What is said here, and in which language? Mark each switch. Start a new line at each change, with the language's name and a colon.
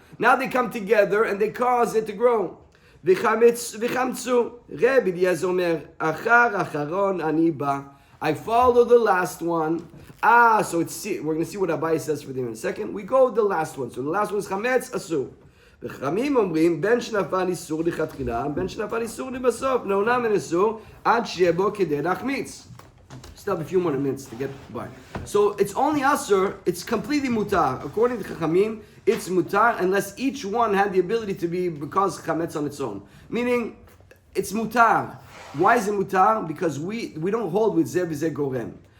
English: Now they come together and they cause it to grow. V'chamtzu.
Hebrew: Rebbe Eliezer omer, achar acharon ani ba.
English: I follow the last one. So we're going to see what Abai says for them in a second. We go with the last one. So the last one is chametz asur.
Hebrew: וחכמים אומרים, בין שנפל איסור לכתחילה, בין שנפל איסור לבסוף, לעולם אין איסור, עד שיהיה בו כדי להחמיץ.
English: Still have a few more minutes to get by. So it's only asur, it's completely mutar. According to Chachamim, it's mutar unless each one had the ability to be because chametz on its own. Meaning, it's mutar. Why is it mutar? Because we don't hold with zeh v'zeh gorem.